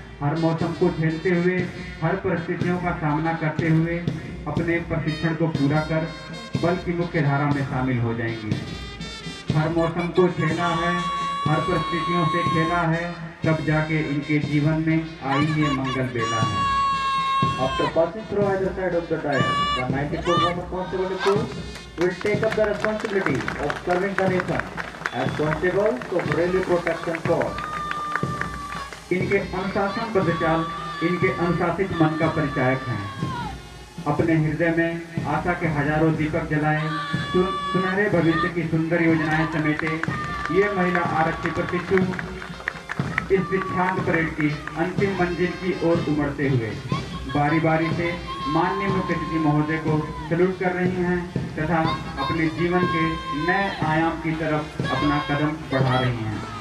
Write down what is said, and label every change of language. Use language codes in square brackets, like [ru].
[hi] हर मौसम को झेलते हुए, हर परिस्थितियों का सामना करते हुए अपने प्रशिक्षण को पूरा कर बल की मुख्य धारा में शामिल हो जाएंगी। हर मौसम को झेला है, हर परिस्थितियों से खेला है, तब जाके इनके जीवन में आई ये मंगल बेला है। [en] After passing through either side of the dais, the 94 Women Constable Recruit will take up the responsibility of serving the nation as constables of Railway Protection Force. [hi] इनके अनुशासनबद्ध चाल इनके अनुशासित मन का परिचायक हैं। अपने हृदय में आशा के हजारों दीपक जलाए सुनहरे भविष्य की सुंदर योजनाएं समेटे ये महिला आरक्षी प्रशिक्षु इस दीक्षांत परेड की अंतिम मंजिल की ओर उमड़ते हुए बारी बारी से माननीय मुख्य अतिथि महोदय को सैल्यूट कर रही हैं तथा अपने जीवन के नए आयाम की तरफ अपना कदम बढ़ा रही हैं।